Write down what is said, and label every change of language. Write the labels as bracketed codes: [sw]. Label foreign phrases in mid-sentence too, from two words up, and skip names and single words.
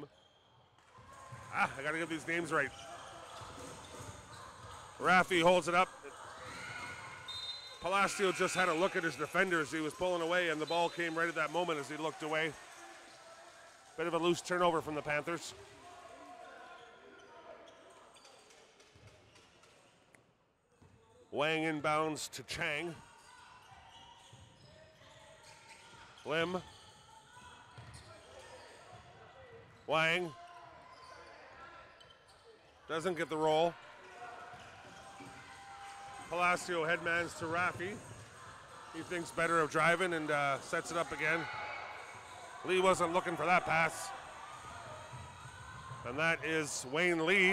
[en] I gotta get these names right. Raffi holds it up. Palacio just had a look at his defenders. He was pulling away, and the ball came right at that moment as he looked away. Bit of a loose turnover from the Panthers. Wang inbounds to Chang. Lim. Wang. Doesn't get the roll. Palacio headmans to Raffi. He thinks better of driving and sets it up again. Lee wasn't looking for that pass. And that is Wayne Lee.